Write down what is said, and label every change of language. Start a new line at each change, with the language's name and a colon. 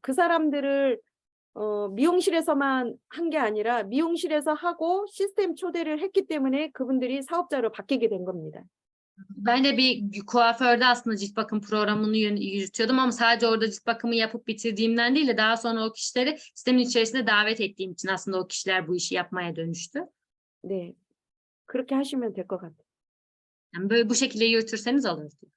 Korean: 그 사람들을 미용실에서만 한 게 아니라 미용실에서 하고 시스템 초대를 했기 때문에 그분들이 사업자로 바뀌게 된 겁니다.
Turkish: Ben de bir kuaförde aslında cilt bakım programını yürütüyordum ama sadece orada cilt bakımı yapıp bitirdiğimden değil de daha sonra o kişileri sistemin içerisinde davet ettiğim için aslında o kişiler bu işi yapmaya dönüştü.
Korean: 네, 그렇게 하시면 될 것 같아요.
Turkish: Yani böyle bu şekilde yürütürseniz olur.